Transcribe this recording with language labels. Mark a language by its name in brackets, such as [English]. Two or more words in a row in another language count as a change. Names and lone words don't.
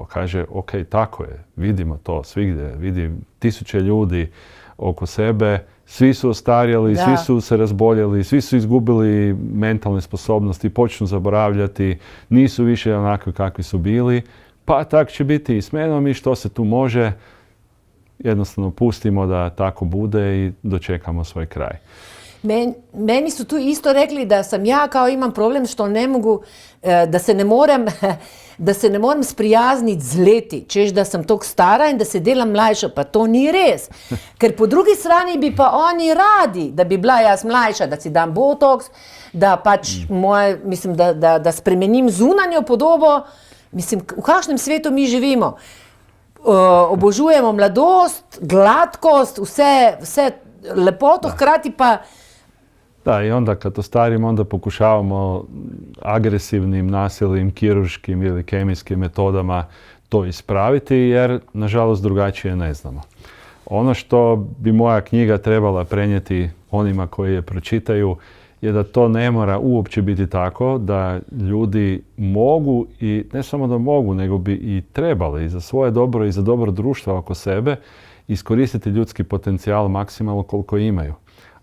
[Croatian] Kaže, ok, tako je, vidimo to svigdje, vidim tisuće ljudi oko sebe, svi su ostarjeli, svi su se razboljeli, svi su izgubili mentalne sposobnosti, počnu zaboravljati, nisu više onakvi kakvi su bili, pa tak će biti i s menom i što se tu može, jednostavno pustimo da tako bude i dočekamo svoj kraj. [Slovenian] Meni su tu isto rekli da sam ja kao imam problem što ne mogu, da se ne morem sprijazniti z leti, češ da sam tog stara in da se delam mlajša, pa to ni res. Ker po drugi strani bi pa oni radi, da bi bila jaz mlajša, da si dam botoks, da pač mislim, da spremenim zunanjo podobo. Mislim, v kakšnem svetu mi živimo? Obožujemo mladost, glatkost, vse lepoto, hkrati pa... [Croatian] Da, i onda kad ostarimo, onda pokušavamo agresivnim, nasilnim, kirurškim ili kemijskim metodama to ispraviti, jer nažalost drugačije ne znamo. Ono što bi moja knjiga trebala prenijeti onima koji je pročitaju je da to ne mora uopće biti tako, da ljudi mogu i ne samo da mogu, nego bi i trebali i za svoje dobro i za dobro društva oko sebe iskoristiti ljudski potencijal maksimalno koliko imaju.